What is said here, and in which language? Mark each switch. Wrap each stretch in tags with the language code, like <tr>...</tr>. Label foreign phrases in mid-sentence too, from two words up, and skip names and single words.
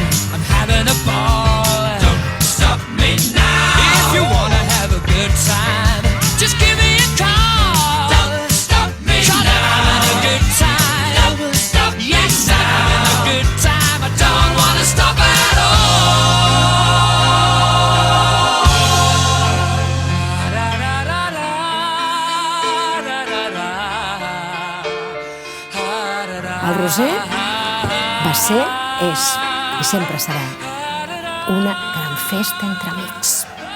<en>I'm having a ball. Don't stop me now. If you wanna have a good time, just give me a call. Don't stop me now. 'Cause I'm having a good time. Don't stop me. Yes, I'm having a good time. I don't wanna stop at</en> <ca>El Roser va ser, és i sempre serà una gran festa entre amics.</ca>